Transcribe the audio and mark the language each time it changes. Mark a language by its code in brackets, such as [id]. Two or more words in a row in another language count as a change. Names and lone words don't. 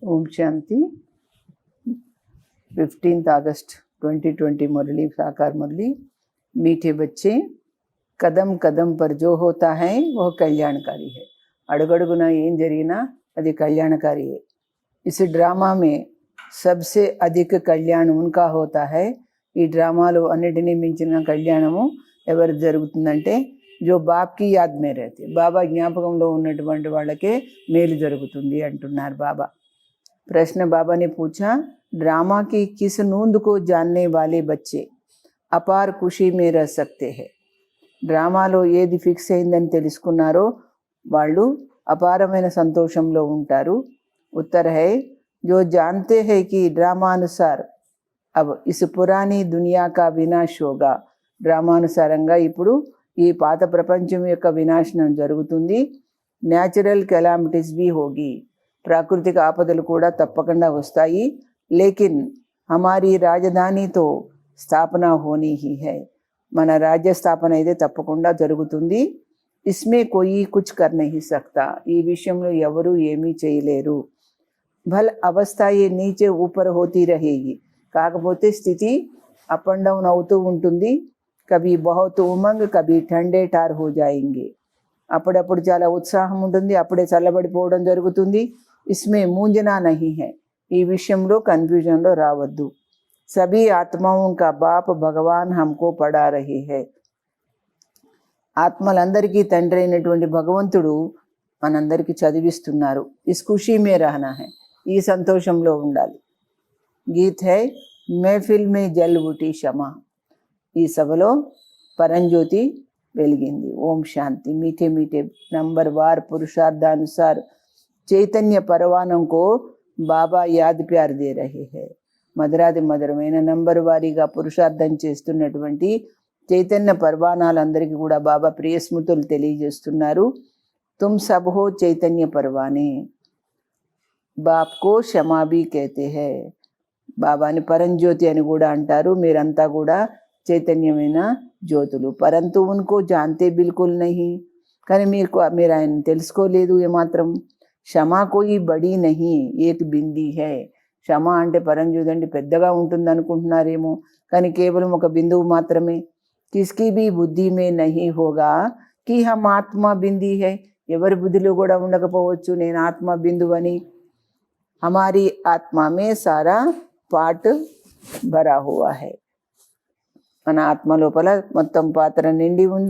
[hi] शांति। 15 अगस्त 2020 मुरली, साकार मुरली। मीठे बच्चे, कदम कदम पर जो होता है वह कल्याणकारी है। [te] अड़गड़गुना ఏం జరిగినా అది [hi] कल्याणकारी है। इस ड्रामा में सबसे अधिक कल्याण उनका होता है। [te] ఈ డ్రామాలో అన్నిటినీ మించిన కళ్యాణము ఎవరు జరుగుతుందంటే [hi] जो बाप की याद में रहते, [te] बाबा జ్ఞాపకంలో ఉన్నటువంటి వాళ్ళకే మేలు జరుగుతుంది అంటున్నారు బాబా। [hi] प्रश्न बाबा ने पूछा, ड्रामा की किस नूंद को जानने वाले बच्चे अपार खुशी में रह सकते हैं? [te] డ్రామాలో ఏది ఫిక్స్ అయిందని తెలుసుకున్నారో వాళ్ళు అపారమైన సంతోషంలో ఉంటారు। [hi] उत्तर है, जो जानते हैं कि డ్రామానుసాर अब इस पुरानी दुनिया का विनाश होगा। [te] డ్రామానుసారంగా ఇప్పుడు ఈ పాత ప్రపంచం యొక్క వినాశనం జరుగుతుంది। [en] natural calamities [hi] भी होगी, [te] ప్రాకృతిక ఆపదలు కూడా తప్పకుండా వస్తాయి। [hi] लेकिन हमारी राजधानी तो स्थापना होनी ही है, [te] మన రాజ్య స్థాపన అయితే తప్పకుండా జరుగుతుంది। [hi] इसमें कोई कुछ कर नहीं सकता, [te] ఈ విషయంలో ఎవరు ఏమీ చేయలేరు। [hi] भल अवस्था ये नीचे ऊपर होती रहेगी, [te] కాకపోతే స్థితి [en] up and down [te] అవుతూ ఉంటుంది। [hi] कभी बहुत उमंग, कभी ठंडे ठार हो जाएंगे, [te] అప్పుడప్పుడు చాలా ఉత్సాహం ఉంటుంది, అప్పుడే చల్లబడిపోవడం జరుగుతుంది। [hi] इसमें मूंझना नहीं है, [te] ఈ విషయంలో కన్ఫ్యూజన్లో రావద్దు। [hi] सभी आत्माओं का बाप भगवान हमको पढ़ा रहे हैं, [te] ఆత్మలందరికీ తండ్రి అయినటువంటి భగవంతుడు మనందరికీ చదివిస్తున్నారు। [hi] इस खुशी में रहना है, [te] ఈ సంతోషంలో ఉండాలి। [hi] गीत है, महफिल में जल उठी क्षमा, [te] ఈ సభలో పరంజ్యోతి వెలిగింది। ఓం శాంతి। [hi] मीठे मीठे नंबर वार पुरुषार्थानुसार चैतन्य परवानों को बाबा याद प्यार दे रहे हैं। [te] మధురాది మధురమైన నంబర్ వారీగా పురుషార్థం చేస్తున్నటువంటి చైతన్య పర్వాణాలందరికీ కూడా బాబా ప్రియ స్మృతులు తెలియజేస్తున్నారు। [hi] तुम सब हो चैतन्य परवाने, बाप को क्षमा भी कहते हैं, [te] బాబాని పరంజ్యోతి అని కూడా అంటారు। మీరంతా కూడా చైతన్యమైన జ్యోతులు। [hi] परंतु उनको जानते बिल्कुल नहीं, [te] కానీ మీరు ఆయన తెలుసుకోలేదు ఏమాత్రం। [hi] क्षमा कोई बड़ी नहीं, एक बिंदी है। [te] క్షమ అంటే పరంజ్యోతి అంటే పెద్దగా ఉంటుంది అనుకుంటున్నారేమో, కానీ కేవలం ఒక బిందువు మాత్రమే। [hi] किसकी भी बुद्धि में नहीं होगा कि हम आत्मा बिंदी है, [te] ఎవరి బుద్ధిలో కూడా ఉండకపోవచ్చు నేను ఆత్మ బిందువు అని। [hi] हमारी आत्मा में सारा पाठ भरा हुआ है, [te] మన ఆత్మ లోపల మొత్తం పాత్ర నిండి ఉంది।